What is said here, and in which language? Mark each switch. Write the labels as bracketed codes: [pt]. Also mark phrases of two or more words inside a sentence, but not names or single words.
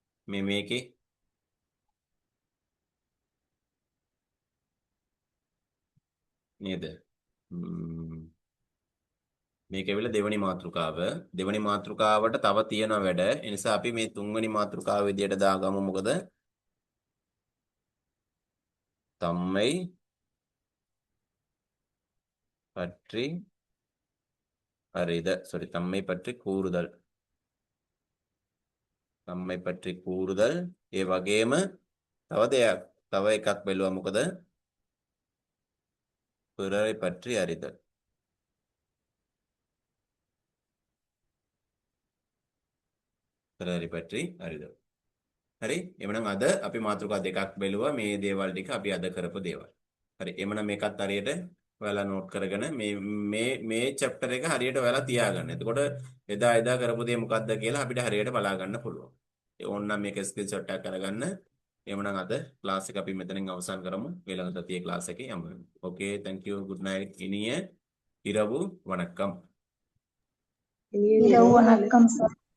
[si] මේකේ නේද? මේක ඇවිල්ලා දෙවෙනි මාතෘකාව. දෙවෙනි මාතෘකාවට තව තියෙන වැඩ. ඒ නිසා අපි මේ තුන්වෙනි මාතෘකාව විදියට දාගමු. [ta] මොකද தம்மை பற்றி அறிதல். sorry, தம்மை பற்றி கூறுதல். தம்மை பற்றி கூறுதல். [si] ඒ වගේම තව එකක් බැලුවා. [ta] මොකද பிறரை பற்றி அறிதல். பிறரை பற்றி அறிதல். [si] හරි. එමනම් අද අපි මාතෘකා දෙකක් බැලුවා. මේ දේවල් ටික අපි අද කරපු දේවල්. හරි. එමනම් මේකත් හරියට ඔයාලා නෝට් කරගෙන මේ chapter එක හරියට ඔයාලා තියාගන්න. එතකොට එදා කරපු දේ මොකක්ද කියලා අපිට හරියට බලා ගන්න පුළුවන්. ඒ ඕනනම් මේක ස්ක්‍රීන්ෂොට් එකක් කරගන්න. එමනම් අද ක්ලාස් එක අපි මෙතනින් අවසන් කරමු. ඊළඟ සතියේ ක්ලාස් එකේ යමු. [en] Okay, thank you. Good night. [ta] இனிய இரவு வணக்கம். இரவு வணக்கம் சார்.